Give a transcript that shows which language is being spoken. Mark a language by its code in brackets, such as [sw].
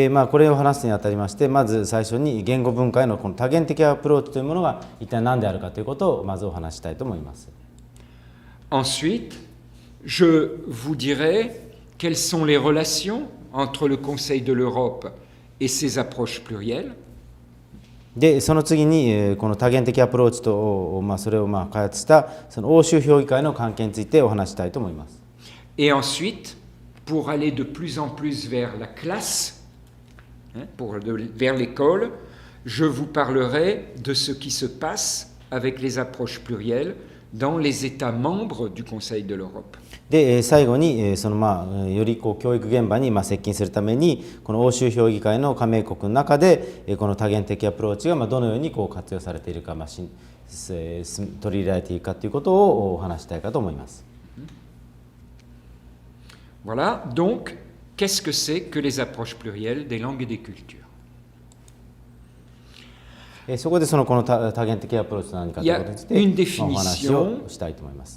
[ja] これを話すにあたりまして、まず最初に言語文化へのこの多元的アプローチというものが一体何であるかということをまずお話したいと思います。 [fr] Ensuite, je vous dirai quelles sont les relations entre le Conseil de l'Europe et ces approches plurielles. [ja] でその次にこの多元的アプローチとそれを開発したその欧州評議会の関係についてお話したいと思います。 [fr] Et ensuite, pour aller de plus en plus vers la classe, vers l'école, je vous parlerai de ce qui se passe avec les approches plurielles dans les États membres du Conseil de l'Europe. [ja] で、最後に、より教育現場に接近するために、この欧州評議会の加盟国の中で、この多元的アプローチがどのように活用されているか、取り入れられているかということをお話したいかと思います。 [fr] Voilà, donc, qu'est-ce que c'est que les approches plurielles des langues et des cultures? [ja] そこでこの多元的アプローチは何かということについてお話をしたいと思います。